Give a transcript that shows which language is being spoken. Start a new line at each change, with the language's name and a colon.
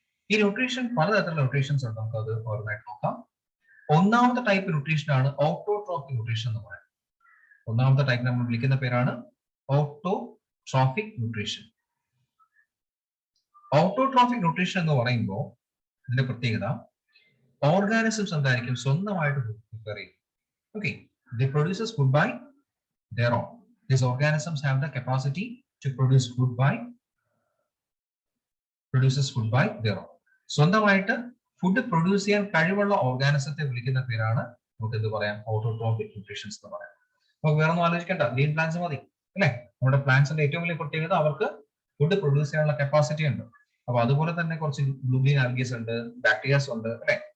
Malayalam: ഈ ന്യൂട്രീഷൻ പലതരത്തിലുള്ള ന്യൂട്രീഷൻസ് ഉണ്ട്. നമുക്ക് അത് ഓരോന്നായിട്ട് നോക്കാം. ഒന്നാമത്തെ ടൈപ്പ് ന്യൂട്രീഷൻ ആണ് ഓട്ടോട്രോഫിക് ന്യൂട്രീഷൻ എന്ന് പറയുന്നത്. ഒന്നാമത്തെ ടൈപ്പ് നമ്മൾ വിളിക്കുന്ന പേരാണ് ഓട്ടോട്രോഫിക് ന്യൂട്രീഷൻ. ഓട്ടോട്രോഫിക് ന്യൂട്രീഷൻ എന്ന് പറയുമ്പോൾ ഇതിന്റെ പ്രത്യേകത ഓർഗാനിസംസ് എന്തായിരിക്കും? സ്വന്തമായിട്ട് പ്രിപ്പയർ ചെയ്യും.
English: Okay, they produces food by their own. These organisms have the capacity to produce food by their own.
Malayalam: സ്വന്തമായിട്ട് ഫുഡ് പ്രൊഡ്യൂസ് ചെയ്യാൻ കഴിവുള്ള ഓർഗാനിസത്തെ വിളിക്കുന്ന പേരാണ് നമുക്ക് എന്ത് പറയാം? ഓട്ടോട്രോഫിക് ന്യൂട്രീഷൻസ് എന്ന് പറയാം. നമുക്ക് വേറെ ഒന്നും ആലോചിക്കേണ്ട, ഗ്രീൻ പ്ലാന്റ്സ് മതി അല്ലെ. നമ്മുടെ പ്ലാന്റ്സിന്റെ ഏറ്റവും വലിയ പ്രത്യേകത അവർക്ക് ഫുഡ് പ്രൊഡ്യൂസ് ചെയ്യാനുള്ള കപ്പാസിറ്റി ഉണ്ട്. അപ്പൊ അതുപോലെ തന്നെ കുറച്ച് ബ്ലൂഗ്രീൻ ആൽഗീസ് ഉണ്ട്, ബാക്ടീരിയാസ് ഉണ്ട് അല്ലെ.